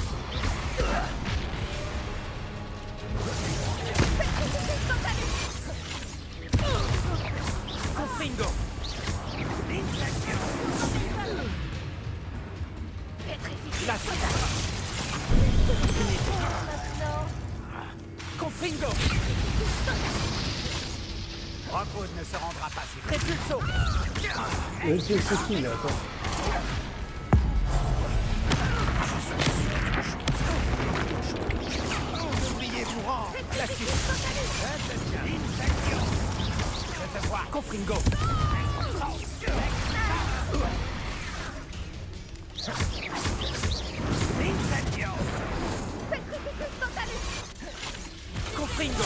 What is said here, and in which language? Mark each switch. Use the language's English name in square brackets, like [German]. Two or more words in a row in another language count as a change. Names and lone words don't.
[French] Confringo. Incendio. Confringo. Rockwood ne se rendra pas si vite. Repulso. Mais c'est qui là? Attends. Oubliez vous rendre. Confringo. Incendio. Petrificus totalis. Confringo.